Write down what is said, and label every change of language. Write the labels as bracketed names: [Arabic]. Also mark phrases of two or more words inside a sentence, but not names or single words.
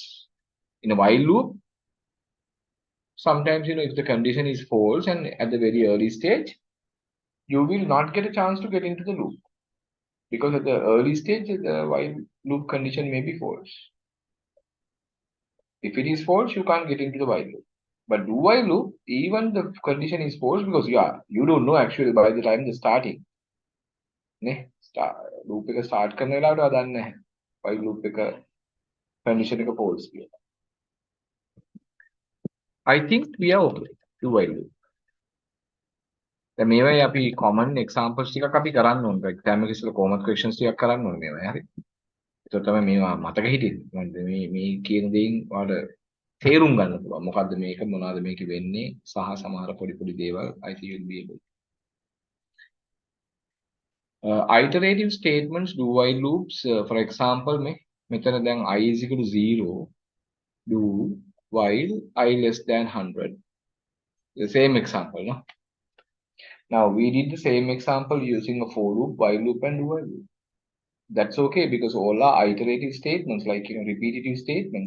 [English] In a while loop, sometimes if the condition is false and at the very early stage, you will not get a chance to get into the loop because at the early stage the while loop condition may be false. If it is false, you can't get into the while loop. But do while loop, even the condition is false because you don't know actually by the time the starting. [Sinhala] Loop එක start කරන වෙලාවට ඔයා දන්නේ නැහැ. [English] while loop එක condition එක false කියලා. I think we are okay do while loop. [Sinhala] දැන් මේවයි අපි [English] common examples [Sinhala] ටිකක් අපි කරන්න ඕනේ. exam එකේ ඉස්සෙල්ලා [English] common questions [Sinhala] ටිකක් කරන්න ඕනේ මේවා. හරි. ඒක තමයි මේවා මතක හිටින්නේ. මේ කියන දේෙන් ඔයාලට තේරුම් ගන්න පුළුවන්. මොකද්ද මේක මොනවද මේකේ වෙන්නේ සහ සමහර පොඩි දේවල් [English] I think you'll be able. Iterative statements do while loops for example [Sinhala] මෙතන දැන් [English] I is equal to 0 do while I less than 100. The same example, no? Now we did the same example using a for loop, while loop and do while loop. That's okay because all are iterative statements, like repetitive statements.